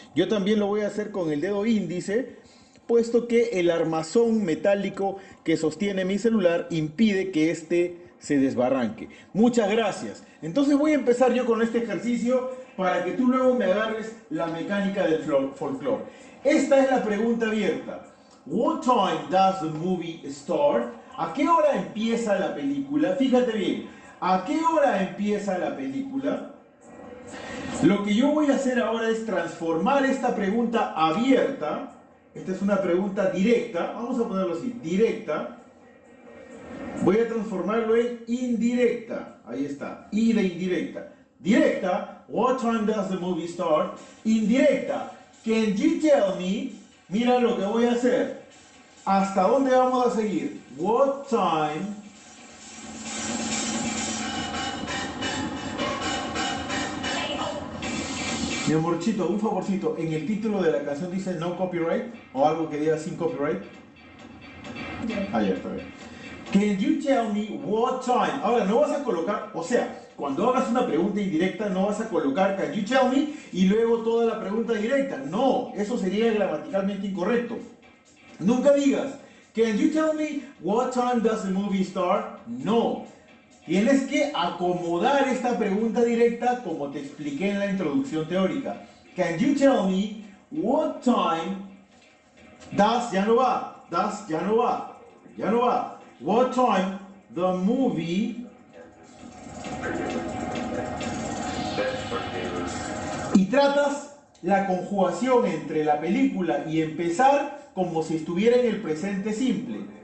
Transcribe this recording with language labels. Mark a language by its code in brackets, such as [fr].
[es] Yo también lo voy a hacer con el dedo índice, puesto que el armazón metálico que sostiene mi celular impide que este se desbarranque. Muchas gracias. Entonces voy a empezar yo con este ejercicio para que tú luego me agarres la mecánica del folclore. Esta es la pregunta abierta. [en] What time does the movie start? [es] ¿A qué hora empieza la película? Fíjate bien. ¿A qué hora empieza la película? Lo que yo voy a hacer ahora es transformar esta pregunta abierta. Esta es una pregunta directa. Vamos a ponerlo así. Directa. Voy a transformarlo en indirecta. Ahí está. I de indirecta. Directa. [en] What time does the movie start? [es] Indirecta. [en] Can you tell me? [es] Mira lo que voy a hacer. ¿Hasta dónde vamos a seguir? [en] What time [es] mi amorcito, un favorcito. En el título de la canción dice no copyright o algo que diga sin copyright. Ah, ya está bien. [en] Can you tell me what time? [es] Ahora no vas a colocar, o sea, cuando hagas una pregunta indirecta no vas a colocar [en] can you tell me [es] y luego toda la pregunta directa. No, eso sería gramaticalmente incorrecto. Nunca digas [en] can you tell me what time does the movie start? [es] No. Tienes que acomodar esta pregunta directa como te expliqué en la introducción teórica. [en] Can you tell me what time does [es] ya no va, does ya no va, ya no va. [en] What time the movie [es] y tratas la conjugación entre la película y empezar como si estuviera en el presente simple.